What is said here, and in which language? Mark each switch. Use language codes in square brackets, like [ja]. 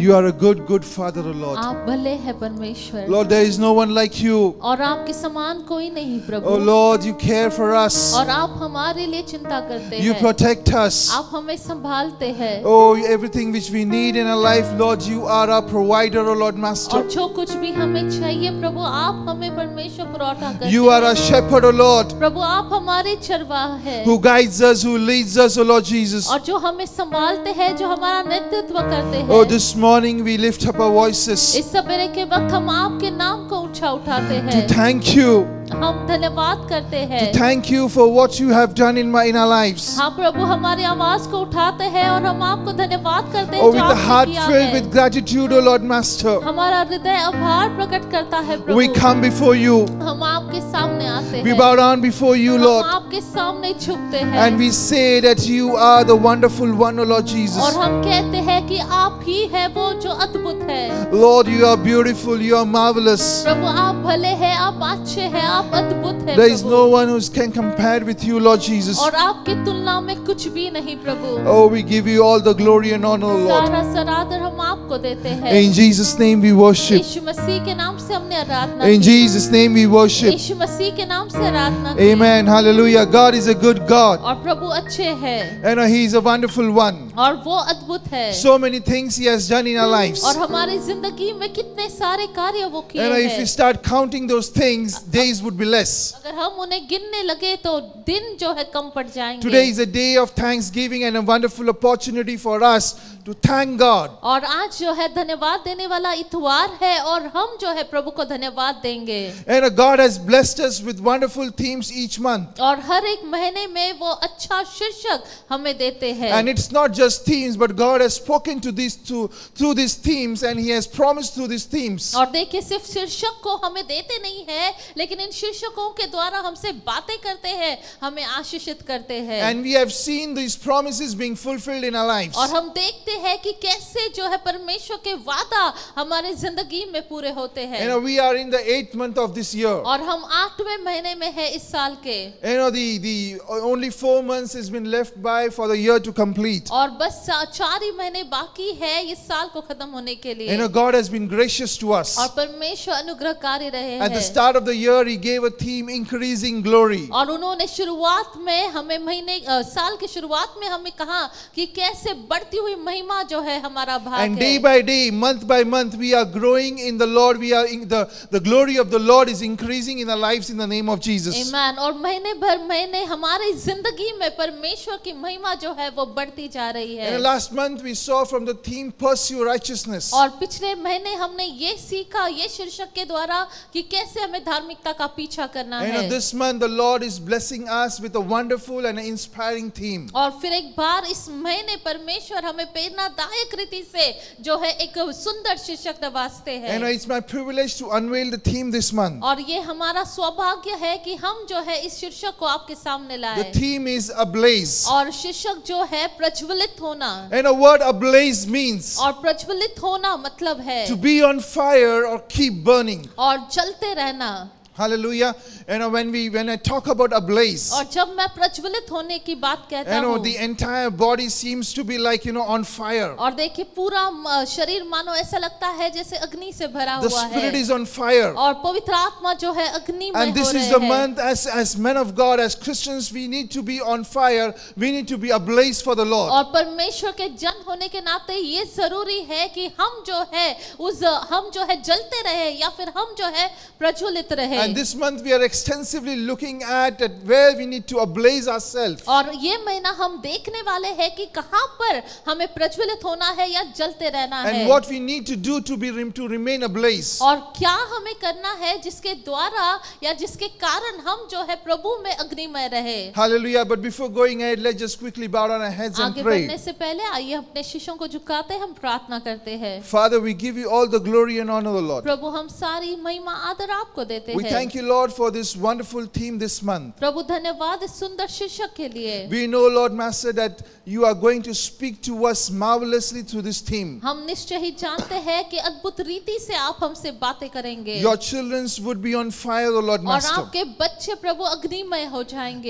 [en] You are a good, good Father, O Lord. [hi] आप भले हैं परमेश्वर. [en] Lord, there is no one like you. [hi] और आपके समान कोई नहीं प्रभु. [en] Oh Lord, you care for us. [hi] और आप हमारे लिए चिंता करते [en] You [hi] हैं. [en] protect us. [hi] आप हमें संभालते हैं. [en] Oh, everything which we need in our life, Lord, you are our provider, O Lord, Master. [hi] और जो कुछ भी हमें चाहिए प्रभु आप हमें परमेश्वर पुरौठा करते हैं. [en] You are our shepherd, O Lord, [hi] प्रभु आप हमारे चरवाहा हैं. [en] who guides us, who leads us, O Lord Jesus. [hi] और जो हमें संभालते हैं, जो हमारा नेतृत्व करते हैं. [en] Oh, this morning we lift up our voices [hi] इस सवेरे के वक्त हम आपके नाम को ऊंचा उठाते [en] to [hi] हैं. [en] thank you, [hi] हम धन्यवाद करते हैं. [en] to thank you for what you have done in our lives. [hi] हाँ प्रभु हमारी आवाज को उठाते हैं और हम आपको धन्यवाद करते हैं [en] Oh, [hi] जो [en] with a [hi] आपने [en] heart [hi] किया [en] filled [hi] है. [en] with gratitude, O Lord, Master, [hi] हमारा हृदय आभार प्रकट करता है प्रभु. [en] we come before you. [hi] हम आपके सामने आते [en] We [hi] हैं. [en] bow down before you, [hi] हम [en] Lord, [hi] आपके सामने झुकते हैं. [en] and we say that you are the wonderful one, O Lord [hi] और [en] Jesus. [hi] हम कहते हैं कि आप ही है वो जो अद्भुत है. [en] Lord, you are beautiful, you are marvelous. [hi] प्रभु आप भले हैं, आप अच्छे हैं, आप अद्भुत हैं [en] There is [hi] Prabhu. [en] no one who can compare with you, Lord Jesus. [hi] और आपकी तुलना में कुछ भी नहीं प्रभु. [en] Oh, we give you all the glory and honor, Lord. [hi] सारा सरादर हम आपको देते हैं. [en] In Jesus' name we worship. [hi] यीशु मसीह के नाम से हमने आराधना [en] In [hi] की. [en] Jesus' name we worship. [hi] यीशु मसीह के नाम से आराधना की. [en] Amen. Hallelujah. God is a good God. [hi] और प्रभु अच्छे हैं [en] And He is a wonderful one. [hi] और वो अद्भुत है. [en] So many things He has done in our lives. [hi] और हमारी जिंदगी में कितने सारे कार्य वो किए [en] And if we [hi] हैं. [en] start counting those things, days would be less. [hi] अगर हम उन्हें गिनने लगे तो दिन जो है कम पड़ जाएंगे. [en] Today is a day of thanksgiving and a wonderful opportunity for us to thank God. [hi] और आज जो है धन्यवाद देने वाला इतवार है और हम जो है प्रभु को धन्यवाद देंगे. [en] And God has blessed us with wonderful themes each month. [hi] और हर एक महीने में वो अच्छा शीर्षक हमें देते हैं. [en] And it's not just themes, but God has spoken to these through these themes, and He has promised through these themes. [hi] और देखिए सिर्फ शीर्षक को हमें देते नहीं है, लेकिन इन शीर्षकों के द्वारा हमसे बातें करते हैं, हमें आशीषित करते हैं. [en] And we have seen these promises being fulfilled in our lives. [hi] और हम देखते हैं कि कैसे जो है परमेश्वर के वादा हमारे जिंदगी में पूरे होते हैं. [en] We are in the 8th month of this year. [hi] और हम 8वें महीने में है इस साल के. [en] The only 4 months has been left by for the year to complete. [hi] और बस 4 ही महीने बाकी है इस साल को खत्म होने के लिए. [en] God has been gracious to us. [hi] और परमेश्वर अनुग्रहकारी रहे [en] At the [hi] हैं. [en] start of the year, He gave a theme, increasing glory. [hi] और उन्होंने शुरुआत में हमें साल की शुरुआत में हमें कहा कि कैसे बढ़ती हुई महिमा जो है हमारा भाग [en] And [hi] है. [en] day by day, month by month, we are growing in the Lord. We are in the glory of the Lord is increasing in our lives in the name of Jesus. Amen. [hi] और महीने भर महीने हमारी जिंदगी में परमेश्वर की महिमा जो है वो बढ़ती जा रही है. [en] And last month we saw from the theme pursue righteousness. [hi] और पिछले महीने हमने ये सीखा ये शीर्षक के द्वारा कि कैसे हमें धार्मिकता का पीछा करना है. [en] And this month the Lord is blessing us with a wonderful and inspiring theme. [hi] और फिर एक बार इस महीने परमेश्वर हमें प्रेरणादायक रीति से जो है एक सुंदर शीर्षक नवाजते हैं. [en] And it's my privilege to unveil the theme this month. [hi] और ये हमारा सौभाग्य है कि हम जो है इस शीर्षक को आपके सामने लाए. [en] The theme is ablaze. [hi] और शीर्षक जो है प्रज्वलित होना. [en] And a word ablaze means [hi] और प्रज्वलित होना मतलब है [en] to be on fire or keep burning. [hi] और जलते रहना. [en] Hallelujah. When I talk about a blaze, [hi] और जब मैं प्रज्वलित होने की बात कहता हूँ, [en] the entire body seems to be like, on fire. [hi] और देखिए पूरा शरीर मानो ऐसा लगता है जैसे अग्नि से भरा [en] The [hi] हुआ [en] Spirit [hi] है [en] is on fire. [hi] और पवित्र आत्मा जो है अग्नि में [en] And this [hi] हो [en] is the [hi] रहे हैं। [en] month as men of God, as Christians, we need to be on fire. We need to be ablaze for the Lord. [hi] और परमेश्वर के जन होने के नाते ये जरूरी है कि हम जो है जलते रहे या फिर हम जो है प्रज्वलित रहे। [en] And this month we are extensively looking at where we need to ablaze ourselves. [hi] और ये महीना हम देखने वाले हैं कि कहाँ पर हमें प्रज्वलित होना है या जलते रहना है। [en] And what we need to do to remain ablaze. [hi] और क्या हमें करना है जिसके द्वारा या जिसके कारण हम जो है प्रभु में अग्निमय रहे। [en] Hallelujah. But before going ahead, let's just quickly bow down our heads and [hi] आगे [en] pray. [hi] बढ़ने से पहले आइए अपने शीशों को झुकाते हम प्रार्थना करते हैं। [en] Father, we give you all the glory and honor, Lord. [hi] प्रभु हम सारी महिमा आदर आपको देते [en] We [hi] हैं। [en] thank you, Lord, for this wonderful theme this month. [hi] प्रभु धन्यवाद इस सुंदर शीर्षक के लिए। [en] We know, Lord Master, that you are going to speak to us marvelously through this theme. [hi] हम निश्चय ही जानते हैं कि अद्भुत रीति से आप हमसे बातें करेंगे। [en] Your children would be on fire, O Lord [hi] और [en] Master. [hi] आपके बच्चे प्रभु अग्निमय हो जाएंगे।